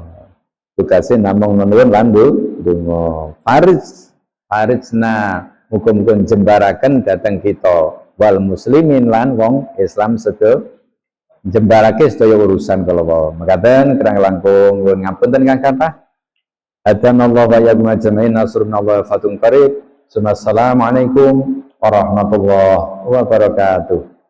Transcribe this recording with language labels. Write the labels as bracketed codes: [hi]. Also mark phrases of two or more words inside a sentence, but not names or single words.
[jv] Tugase namung nuwun lan donga. Farizna muga-muga jembaraken dhateng kita [ar] والمسلمين [jv] lan wong Islam sedaya jembarake sedaya urusan kala wau. Mekaten kirang langkung nuwun ngapunten kang kathah. [ar] هدانا الله وإياكم أجمعين، نصر الله وفتح قريب. السلام عليكم ورحمة الله وبركاته.